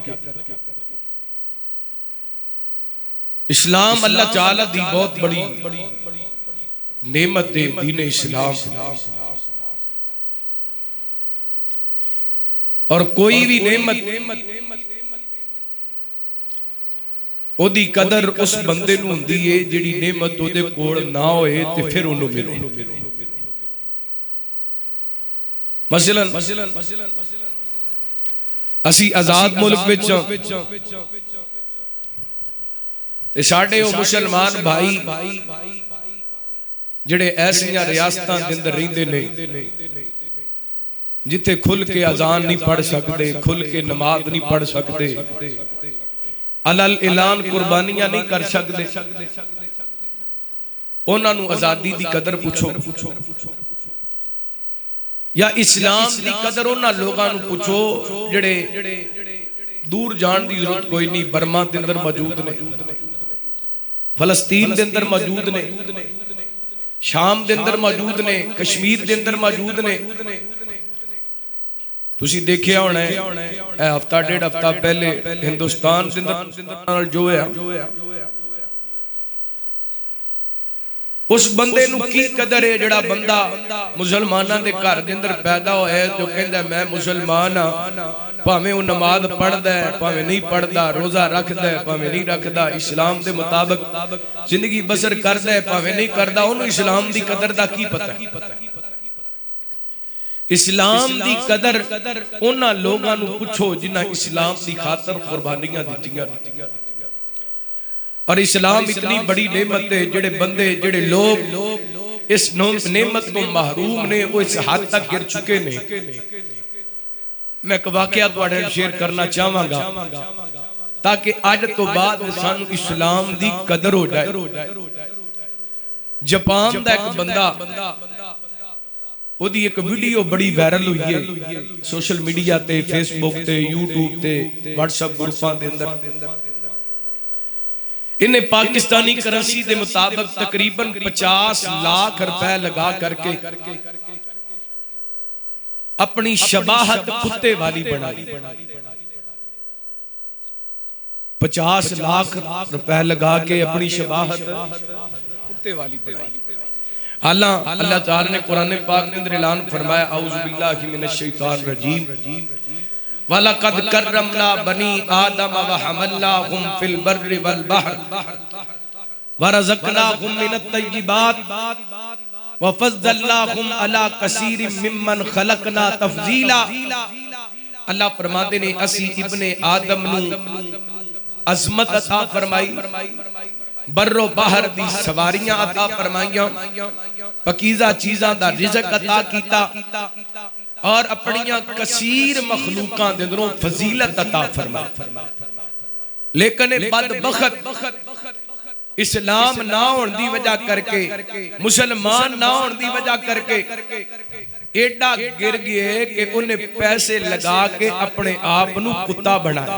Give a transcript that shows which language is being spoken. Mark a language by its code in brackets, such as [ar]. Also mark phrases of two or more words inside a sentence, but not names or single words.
[pa] اسلام اللہ تعالیٰ دی بہت بڑی نعمت دے دین اسلام، اور کوئی بھی نعمت او دی قدر اس بندے نو ہوندی ہے جڑی نعمت او دے کول نہ ہوئے تے پھر انہوں ملے۔ مثلا اسی آزاد ملک وچوں تے ساڈے او مسلمان بھائی جڑے ایسیاں ریاستاں دے اندر رہندے نے جتھے کھل کے اذان نہیں پڑھ سکتے، کھل کے نماز نہیں پڑھ سکتے، علل اعلان قربانیاں نہیں کر سکتے، انہاں نو آزادی دی قدر پوچھو، یا اسلام دی قدر انہاں لوگاں نو پوچھو جڑے دور جان دی ضرورت کوئی نہیں، برما دے اندر موجود نے، فلسطین دے اندر موجود نے، شام دے اندر موجود نے، کشمیر دے اندر موجود نے۔ تسی دیکھیا ہونا ہے اے ہفتہ ڈیڑھ ہفتہ پہلے ہندوستان دے اندر جو ہے اس بندے نو کی قدر ہے جڑا بندہ مسلماناں دے گھر دے اندر پیدا ہویا ہے جو کہندا ہے میں مسلمان ہاں، پاویں وہ نماز پڑھدا ہے، پاویں نہیں پڑھدا، روزہ رکھدا ہے، پاویں نہیں رکھدا، اسلام دے مطابق زندگی بسر کردا ہے، پاویں نہیں کردا، انہوں اسلام دی قدر دا کی پتہ ہے؟ اسلام دی قدر انہاں لوگاں نو پوچھو جنہاں اسلام دی خاطر قربانیاں دتیاں، اور اسلام اتنی بڑی نعمت ہے جڑے بندے جڑے لوگ اس نعمت کو محروم نے وہ اس حد تک گر چکے نے۔ میں ایک واقعہ تواڈے نال شیئر کرنا چاہواں گا تاکہ اج تو بعد سانو اسلام دی قدر ہو جائے۔ جاپان دا ایک بندہ، وہ دی ایک ویڈیو بڑی وائرل ہوئی ہے سوشل میڈیا تے، فیس بک تے، یوٹیوب تے، واٹس ایپ گروپاں دے اندر۔ انہیں پاکستانی کرنسی دے مطابق تقریباً 50 لاکھ روپے لگا کر کے اپنی شباہت کتے والی بنائی۔ 50 لاکھ روپے لگا کے اپنی شباہت کتے والی بنائی۔ [ur] اللہ تعالی نے قرآن پاک کے اندر اعلان فرمایا [ar] اعوذ باللہ من الشیطان الرجیم وَلَقَدْ كَرَّمْنَا بَنِي آدَمَ وَحَمَلْنَاهُمْ فِي الْبَرِّ وَالْبَحْرِ وَرَزَقْنَاهُم مِّنَ الطَّيِّبَاتِ وَفَضَّلْنَاهُمْ عَلَىٰ كَثِيرٍ مِّمَّنْ خَلَقْنَا تَفْضِیلًا۔ [pa] اللہ فرماتے نے اسی ابن آدم نو عظمت عطا فرمائی، بر و بحر دی سواریاں عطا فرمائیاں، پکیزہ چیزاں دا رزق عطا کیتا، اور اپنیاں کثیر مخلوقاں دے اندروں فضیلت عطا فرمائی۔ لیکن بدبخت اسلام نہ ہون دی وجہ کر کے، مسلمان نہ ہون دی وجہ کر کے ایڈا گر گئے کہ انہیں پیسے لگا کے اپنے آپ نو کتا بنایا۔